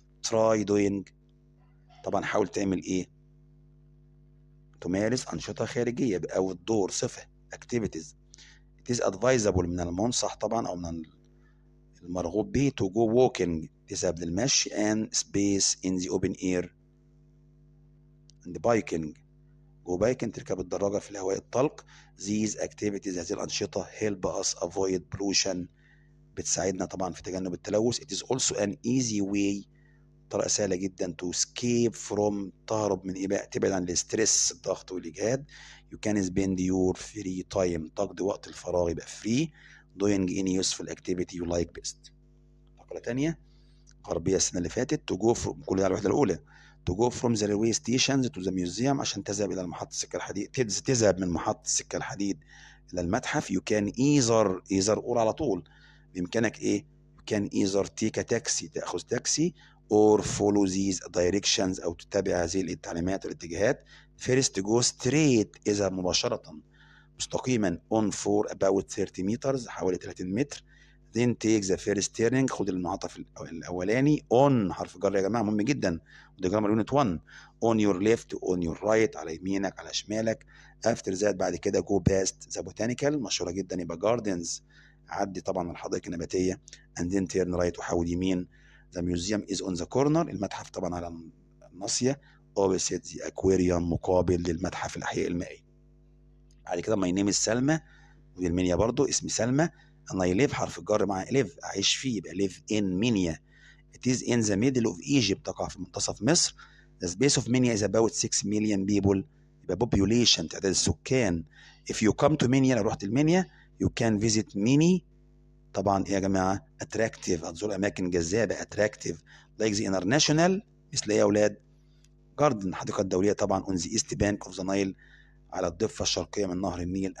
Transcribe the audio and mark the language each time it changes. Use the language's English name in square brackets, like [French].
[English] try doing [Arabic] طبعا حاول تعمل ايه؟ تمارس انشطه خارجيه او الدور صفه activities. [English] it is advisable [Arabic] من المنصح طبعا او من المرغوب به [English] to go walking [Arabic] تذهب للمشي [English] and space in the open air and biking go biking [Arabic] تركب الدراجة في الهواء الطلق. [English] these activities [Arabic] هذه الأنشطة [English] help us avoid pollution [Arabic] بتساعدنا طبعا في تجنب التلوث. [English] it is also an easy way [Arabic] طريقة سهلة جدا [English] to escape from، [Arabic] تهرب من ايه بقى، تبعد عن الاسترس، الضغط والاجهاد. [English] you can spend your free time، [Arabic] تقضي وقت الفراغ يبقى [English] free doing any useful activity you like best. [Arabic] مقولة تانية غربية السنة اللي فاتت [English] to go from، [Arabic] كل ده على الوحدة الأولى، [English] to go from the railway stations to the museum، [Arabic] عشان تذهب إلى محطة السكة الحديد، تذهب من محطة السكة الحديد إلى المتحف. [English] you can either [Arabic] قول على طول، بإمكانك إيه، [English] you can either take a taxi، [Arabic] تأخذ تاكسي، [English] or follow these directions، [Arabic] أو تتبع هذه التعليمات والاتجاهات. [English] first go straight، [Arabic] اذهب مباشرة مستقيما [English] on for about 30 meters، [Arabic] حوالي 30 متر. [English] then take the first turning، [Arabic] خد المنعطف الأولاني. on حرف جر يا جماعة مهم جدا، ودي جرامر يونت 1. [English] on your left on your right، [Arabic] على يمينك على شمالك. [English] after that [Arabic] بعد كده [English] go past the botanical، [Arabic] مشهورة جدا يبقى gardens، عدي طبعا الحدائق النباتية. [English] and then turn right، [Arabic] وحاول يمين. [English] the museum is on the corner، [Arabic] المتحف طبعا على الناصية. [English] opposite the aquarium، [Arabic] مقابل للمتحف الأحياء المائي. بعد كده [English] my name is [Arabic] سلمى، ودي المنيا برضو اسمي سلمى. [English] and I live [Arabic] حرف الجر مع live، أعيش فيه يبقى live in منيا. [English] it is in the middle of Egypt، [Arabic] تقع في منتصف مصر. [English] the space of Minya is about 6 million people، يبقى population [Arabic] تعداد السكان. [English] if you come to [Arabic] منيا، لو رحت المنيا [English] you can visit many، [Arabic] طبعا ايه يا جماعه attractive، هتزور اماكن جذابه [English] attractive like the international، [Arabic] مثل ايه يا اولاد، جاردن، حديقه دوليه طبعا [English] on the east bank of the Nile، [Arabic] على الضفه الشرقيه من نهر النيل.